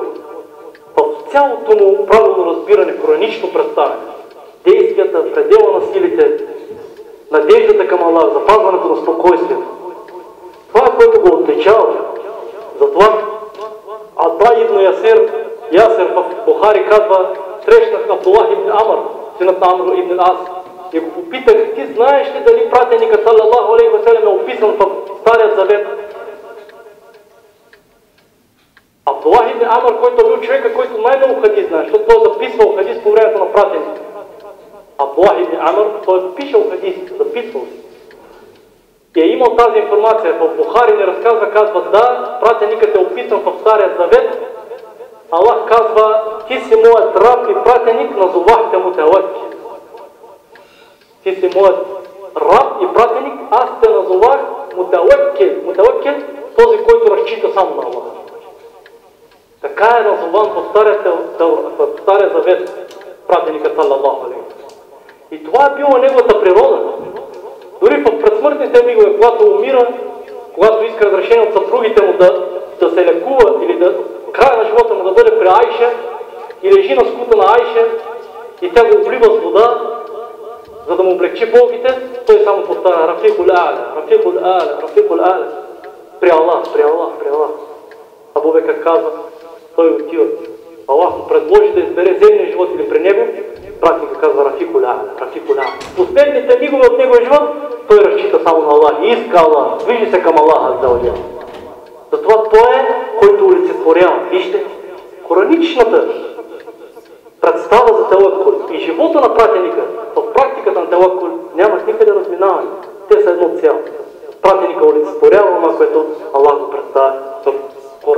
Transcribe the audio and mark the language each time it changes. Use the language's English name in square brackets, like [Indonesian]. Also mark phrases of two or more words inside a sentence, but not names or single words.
[Bulgarian] В цялото му правилно разбиране, коранично представяне, действията, предела на силите, надеждата към Аллах, запазването на спокойствието. Това е, което го отличава. Затова Ата ибн Ясер в Бухари казва: срещнах Абдуллах ибн Амр, синът на Амр ибн Ас, и го попитах: ти знаеш ли дали пратеникът [Arabic] صلى الله عليه وسلم [Bulgarian] е описан в Старият завет? Абдуллах ибн Амр, който е бил човека, който най-много хадис знае, защото той е записвал хадис по времето на пратеника. Абдуллах ибн Амр, той е пишал хадис, записвал си. И е имал тази информация. В Бухари не разказва, казва: да, пратеникът е описан в Старият завет. Аллах казва: ти си моят раб и пратеник, назовахте му таваккул. Ти си моят раб и пратеник, аз те назовах мутаваккил. Мутаваккил, този, който разчита само на Аллах. Така е назован в Стария завет пратеникът [Arabic] صلى الله عليه. [Bulgarian] И това е било неговата природа. Дори в предсмъртните мигове, когато умира, когато иска разрешение от съпругите му да се лекува или да края на живота му да бъде при Айша, и лежи на скута на Айша и тя го облива с вода, за да му облегчи болките, той само повтаря: [Arabic] الرفيق الأعلى، الرفيق الأعلى، الرفيق الأعلى. [Bulgarian] При Аллах, при Аллах, при Аллах. Абу Бекър казва, той отива. Аллах му предложи да избере земния живот или при него, пратника казва: [Arabic] الرفيق الأعلى، الرفيق الأعلى. [Bulgarian] Последните мигове от неговия живот той разчита само на Аллах и иска Аллах, движи се към Аллах [Arabic] عز وجل. [Bulgarian] Затова той е, който олицетворява. Вижте, кораничната представа за таваккул и живота на пратеника в практиката на таваккул нямат никъде разминаване. Те са едно цяло. Пратеника олицетворява това, което Аллах го представя в Корана.